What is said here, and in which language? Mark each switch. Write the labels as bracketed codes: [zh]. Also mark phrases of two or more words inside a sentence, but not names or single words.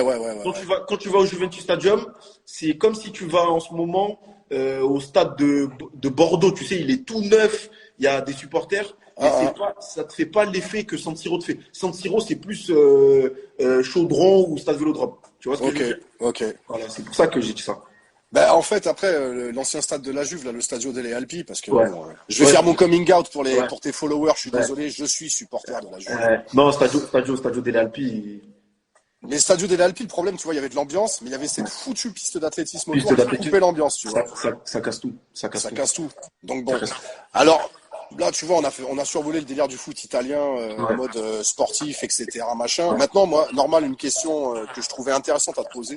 [fr] Quand tu vas au Juventus Stadium, c'est comme si tu vas en ce moment au stade de Bordeaux, tu sais, il est tout neuf, il y a des supporters. Ça te fait pas l'effet que San Siro te fait. San Siro, c'est plus Chaudron ou Stade Vélodrome. Tu vois ce que je veux dire? Ok. Voilà, c'est pour ça que j'ai dit ça. Ben, en fait, après, l'ancien stade de la Juve, là, le Stadio delle Alpi, parce que je vais faire mon [en] coming out [fr] pour tes followers, je suis désolé, je suis supporter de la Juve. Non, Stadio delle Alpi. Mais Stadio delle Alpi, le problème, tu vois, il y avait de l'ambiance, mais il y avait cette foutue piste d'athlétisme autour qui coupait l'ambiance, tu vois. Ça casse tout. Ça casse tout. Donc bon. Alors, là, tu vois, on a survolé le délire du foot italien en mode sportif, etc., machin. Maintenant, moi, normal, une question que je trouvais intéressante à te poser.